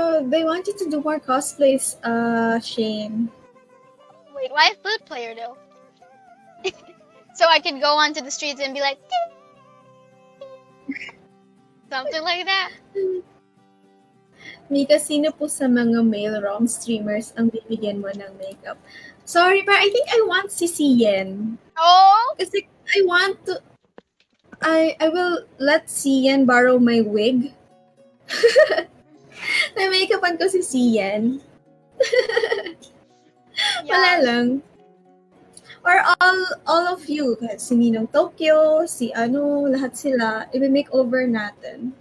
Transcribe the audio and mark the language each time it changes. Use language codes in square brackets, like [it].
[en] They want you to do more cosplays, Shane. Wait, why a flute player though? So I could go onto the streets and be like, ding. Something like that. [tl] Mika, sino po sa mga male wrong streamers ang bibigyan mo ng makeup? [en] Sorry, but I think I want si Siyen. Oh! [tl] Kasi [en] I want to... I will let Siyen borrow my wig. [tl] Na make-upan ko si Siyen. Wala lang. [en] Or all of you, [tl] si Ninong Tokyo, si lahat sila, i-makeover natin.